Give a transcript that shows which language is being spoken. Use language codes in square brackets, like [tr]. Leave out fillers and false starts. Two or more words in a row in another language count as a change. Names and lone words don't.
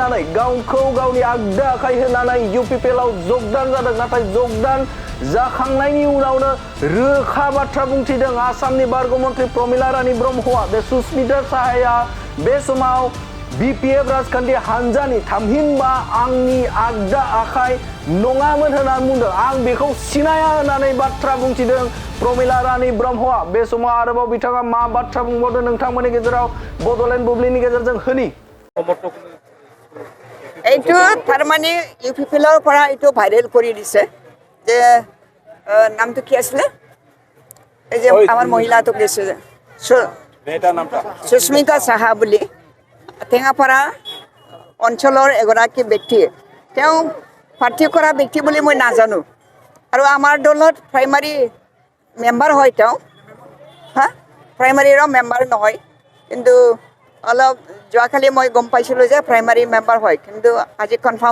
[brx] होनानै UPPL आव जगदान जादों नाथाय जगदान जाखांनायनि उनावनो रोखा बाथ्रा बुंथिदों आसामनि बारग' मन्थ्रि प्रमिला रानी ब्रह्मआ बे सुस्मिता साहाया बे समाव BPF राजखान्थि हान्जानि थामहिनबा आंनि आगदा आखाइ नङामोन होननानै बुंदों आं बेखौ सिनाया होननानै बाथ्रा बुंथिदों प्रमिला रानी ब्रह्मआ बे समाव आरोबाव बिथाङा मा बाथ्रा बुंबावदों नोंथांमोननि गेजेराव बड'लेण्ड बुब्लिनि गेजेरजों होनि [as] এইটো তাৰমানে UPPLৰ পৰা এইটো ভাইৰেল কৰি দিছে যে নামটো কি আছিলে এই যে আমাৰ মহিলাটোক দিছে যে সুস্মিতা সাহা বুলি টেঙাপাৰা অঞ্চলৰ এগৰাকী ব্যক্তি তেওঁ প্ৰাৰ্থী কৰা ব্যক্তি বুলি মই নাজানো আৰু আমাৰ দলত [en] primary member [as] হয় তেওঁ প্ৰাইমাৰীৰ মেম্বাৰ নহয় কিন্তু অলপ যোৱাকালি মই গম পাইছিলোঁ যে [en] primary member [as] হয় কিন্তু আজি কনফাৰ্ম